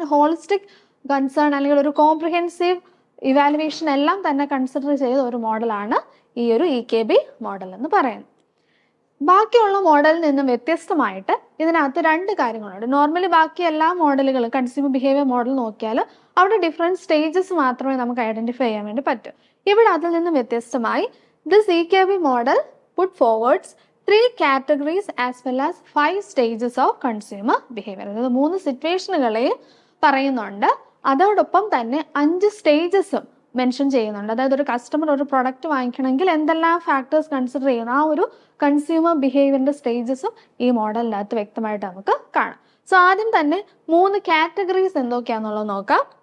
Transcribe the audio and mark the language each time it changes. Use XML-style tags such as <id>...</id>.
<ml>Holistic concern അല്ലെങ്കിൽ ഒരു comprehensive evaluation എല്ലാം തന്നെ കൺസിഡർ ചെയ്ത ഒരു മോഡലാണ് ഈ ഒരു EKB മോഡൽ എന്ന് പറയുന്നത്. ബാക്കിയുള്ള മോഡലിൽ നിന്നും വ്യത്യസ്തമായിട്ട് ഇതിനകത്ത് 2 കാര്യങ്ങളുണ്ട്. നോർമലി ബാക്കി എല്ലാ മോഡലുകളും കൺസ്യൂമർ ബിഹേവിയർ മോഡൽ നോക്കിയാൽ അവിടെ ഡിഫറെൻറ്റ് സ്റ്റേജസ് മാത്രമേ നമുക്ക് ഐഡന്റിഫൈ ചെയ്യാൻ വേണ്ടി പറ്റൂ. ഇവിടെ അതിൽ നിന്നും വ്യത്യസ്തമായി</ml> <en>This EKB model put forwards 3 categories as well as 5 stages of consumer behavior.</en> <ml>അതായത് 3 സിറ്റുവേഷനുകളെയും പറയുന്നുണ്ട്. അതോടൊപ്പം തന്നെ 5 സ്റ്റേജസും മെൻഷൻ ചെയ്യുന്നുണ്ട്. അതായത് ഒരു കസ്റ്റമർ ഒരു പ്രൊഡക്റ്റ് വാങ്ങിക്കണമെങ്കിൽ എന്തെല്ലാം ഫാക്ടേഴ്സ് കൺസിഡർ ചെയ്യുന്നു, ആ ഒരു കൺസ്യൂമർ ബിഹേവിയറിന്റെ സ്റ്റേജസും ഈ മോഡലിനകത്ത് വ്യക്തമായിട്ട് നമുക്ക് കാണാം. സോ ആദ്യം തന്നെ 3 കാറ്റഗറീസ് എന്തൊക്കെയാണെന്നുള്ളത് നോക്കാം.</ml>